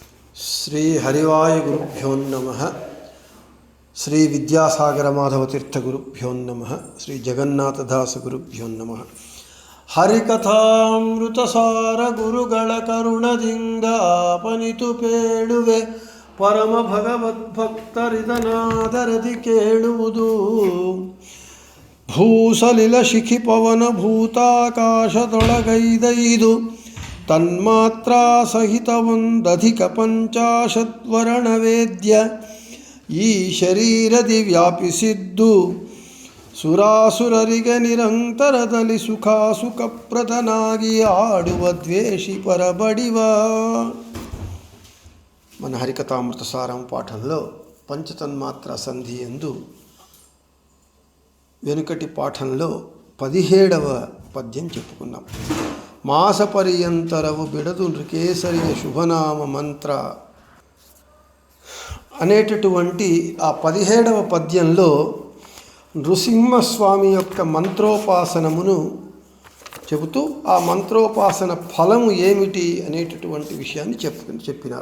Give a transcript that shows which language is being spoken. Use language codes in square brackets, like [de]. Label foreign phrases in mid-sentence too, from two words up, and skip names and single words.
[sa] శ్రీ హరివాయ గురుభ్యో నమః. శ్రీ విద్యాసాగర మాధవ తీర్థ గురుభ్యో నమః. శ్రీ జగన్నాథదాస ಗುರುಭ್ಯೋ ನಮಃ. [kn] ಹರಿಕಥಾಮೃತಸಾರ ಗುರುಗಳ ಕರುಣದಿಂದ ಪನಿತು ಪೇಳುವೆ ಪರಮ ಭಗವದ್ಭಕ್ತರಿದನಾದರದಿ ಕೇಳುವುದು. ಭೂಸಲಿಲ ಶಿಖಿ ಪವನ ಭೂತಾಕಾಶದೊಳಗೈದೈದು ತನ್ಮಾತ್ರ ಸಹಿತವೊಂದಧಿಕ ಪಂಚಾಶದ್ವರ್ಣವೇದ್ಯ ಈ ಶರೀರದಿ ವ್ಯಾಪಿಸಿದ್ದು ಸುರಾಸುರರಿಗೆ ನಿರಂತರದಲ್ಲಿ ಸುಖಪ್ರದನಾಗಿ ಆಡುವ ದ್ವೇಷಿ ಪರಬಡಿವ. [te] మన హరికథామృత సారం పాఠంలో పంచతన్మాత్ర సంధి యందు వెనుకటి పాఠంలో 17వ పద్యం చెప్పుకున్నాం. [kn] ಮಾಸ ಪರ್ಯಂತರವು ಬಿಡದು ನೃಕೇಸರಿಯ ಶುಭನಾಮ ಮಂತ್ರ [te] అనేటటువంటి ఆ 17వ పద్యంలో నృసింహస్వామి యొక్క మంత్రోపాసనమును చెబుతూ ఆ మంత్రోపాసన ఫలము ఏమిటి అనేటటువంటి విషయాన్ని చెప్పినారు.